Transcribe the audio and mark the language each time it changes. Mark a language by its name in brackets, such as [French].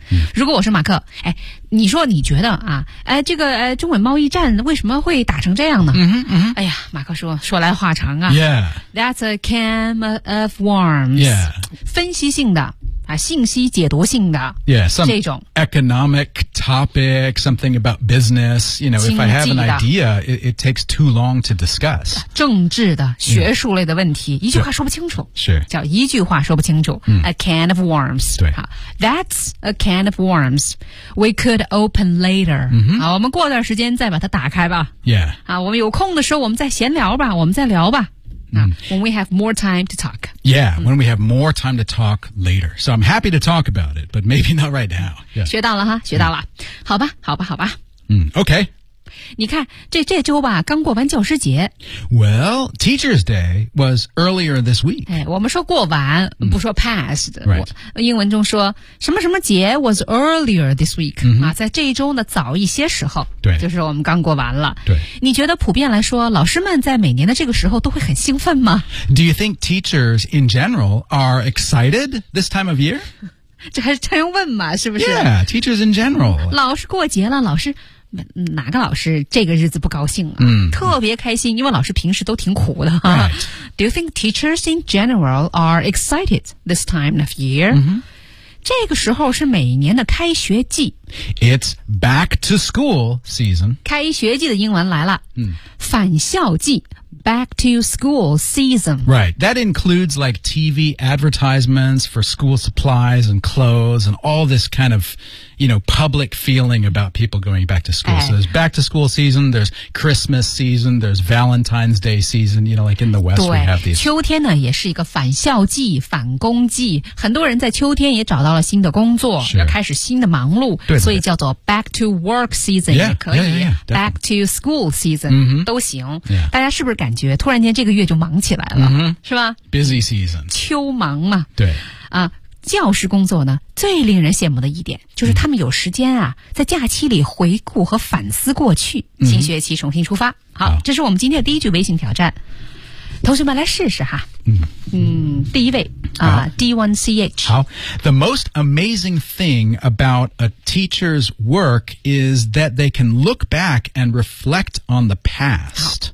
[Chinese] 嗯、如果我是马克哎，你说你觉得啊哎，这个中美贸易战为什么会打成这样呢、嗯嗯、哎呀马克说来话长啊、 [English] yeah. That's a can of worms、 yeah. [Chinese] 分析性的啊、信息解读性的 [English] yeah, some [Chinese] 这种 [English] economic topic something about business you know if I have an idea it takes too long to discuss [Chinese] 政治的学术类的问题、yeah. 一句话说不清楚是叫一句话说不清楚、嗯、 [English] a can of worms [Chinese] 对、啊、 [English] That's a can of worms We could open later、 mm-hmm. [Chinese] 啊、我们过段时间再把它打开吧 [English] Yeah、 [Chinese] 啊、我们有空的时候我们再闲聊吧我们再聊吧 [English] When we have more time to talk. Yeah, when we have more time to talk later. So I'm happy to talk about it, but maybe not right now. Yeah. [Chinese] 学到了哈，学到了。好吧，好吧，好吧。嗯，OK. 你看，这周吧，刚过完教师节。 [English] Well, Teacher's Day was earlier this week. [Chinese] 哎，我们说过完，不说 past. [English] Right. [Chinese] 英文中说什么什么节 [English] was earlier this week、 mm-hmm. [Chinese] 啊，在这一周呢早一些时候。对，就是我们刚过完了。对，你觉得普遍来说，老师们在每年的这个时候都会很兴奋吗 [English] ？Do you think teachers in general are excited this time of year? [Chinese] 这还是他用问嘛，是不是 [English] ？Yeah, teachers in general. [Chinese] 老师过节了，老师。哪个老师这个日子不高兴啊、嗯、特别开心因为老师平时都挺苦的、 [English] 啊 right. Do you think teachers in general are excited this time of year?、嗯、 [Chinese] 这个时候是每年的开学季 [English] It's back to school season [Chinese] 开学季的英文来了、嗯、返校季 [English] Back to school season Right, that includes like TV advertisements for school supplies and clothes and all this kind ofYou know, public feeling about people going back to school.、哎、 so there's back to school season, there's Christmas season, there's Valentine's Day season, you know, like in the West, we have these. [Chinese] 秋天呢也是一个返校季返工季很多人在秋天也找到了新的工作、 [English] sure. [Chinese] 要开始新的忙碌对对对所以叫做 [English] back to work season, yeah, [Chinese] 也可以 [English] yeah, yeah, back to school season,、 mm-hmm. [Chinese] 都行、 [English] yeah. [Chinese] 大家是不是感觉突然间这个月就忙起来了、 mm-hmm. 是吧 [English] Busy season. [Chinese] 秋忙嘛。对。啊教师工作呢最令人羡慕的一点就是他们有时间啊在假期里回顾和反思过去新学期重新出发好, 好这是我们今天的第一句微信挑战同学们来试试哈嗯, 嗯第一位啊 D1CH [English] 好 The most amazing thing about a teacher's work is that they can look back and reflect on the past